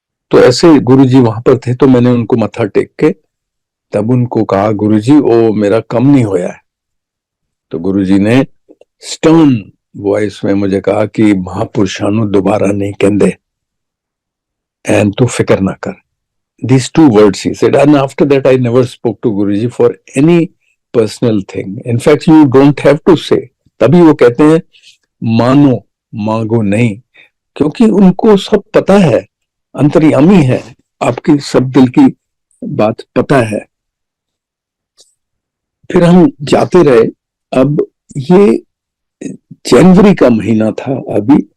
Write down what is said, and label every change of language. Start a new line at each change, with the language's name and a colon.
Hindi: तो ऐसे गुरुजी वहां पर थे, तो मैंने उनको मत्था टेक के तब उनको कहा,
Punjabi: गुरुजी ओ मेरा कम नहीं होया है।
Hindi: तो गुरुजी ने
English: stern voice
Hindi: में मुझे कहा कि
Punjabi: महापुरुषां नूं दोबारा नहीं कहंदे, एंड तू फिक्र ना कर।
English: These 2 words he said, and after that I never spoke to Guruji for any personal thing. In fact, you don't have to say.
Hindi: तभी वो कहते हैं मानो मांगो नहीं, क्योंकि उनको सब पता है, अंतर्यामी है, आपकी सब दिल की बात पता है। फिर हम जाते रहे। अब ये जनवरी का महीना था अभी।